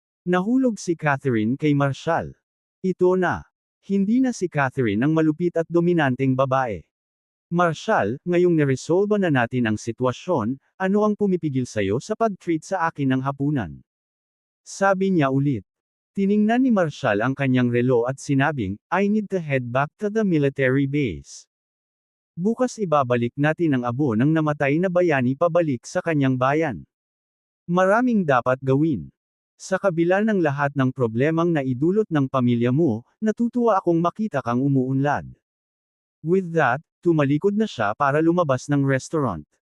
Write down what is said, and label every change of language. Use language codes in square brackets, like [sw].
[tl] Nahulog si Catherine kay Marshall. Ito na. Hindi na si Catherine ang malupit at dominanteng babae. Marshall, ngayong neresolba na natin ang sitwasyon, ano ang pumipigil sayo sa pag-treat sa akin ng hapunan? Sabi niya ulit. Tiningnan ni Marshall ang kanyang relo at sinabing, [en] I need to head back to the military base. [tl] Bukas ibabalik natin ang abo ng namatay na bayani pabalik sa kanyang bayan. Maraming dapat gawin. Sa kabila ng lahat ng problemang naidulot ng pamilya mo, natutuwa akong makita kang umuunlad. [en] With that, [tl] tumalikod na siya para lumabas ng restaurant.